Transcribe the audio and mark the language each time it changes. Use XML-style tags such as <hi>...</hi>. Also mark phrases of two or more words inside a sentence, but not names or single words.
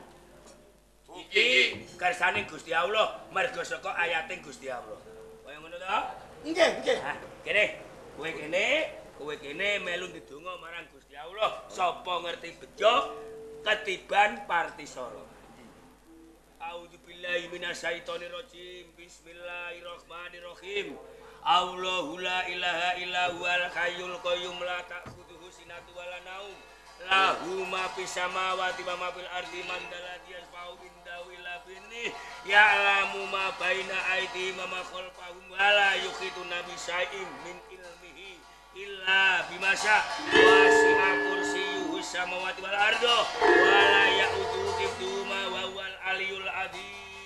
<jv>Iki kersane Gusti Allah merga saka ayating Gusti Allah. Kaya ngono to? nggih, nggih. Nah, kowe kene melu ndedonga marang Gusti Allah, sapa ngerti bejo ketiban Partisara.</jv> <ar>أعوذ بالله من الشيطان الرجيم. بسم الله الرحمن الرحيم. الله لا إله إلا هو الحي القيوم لا تأخذه سنة ولا نوم. له ما في السماوات وما في الأرض من ذا الذي يشفع عنده إلا بإذنه. يعلم ما بين أيديهم وما خلفهم ولا يحيطون بشيء من علمه إلا بما شاء. وسع كرسيه السماوات والأرض ولا يئوده حفظهما وهو العلي العظيم.</ar>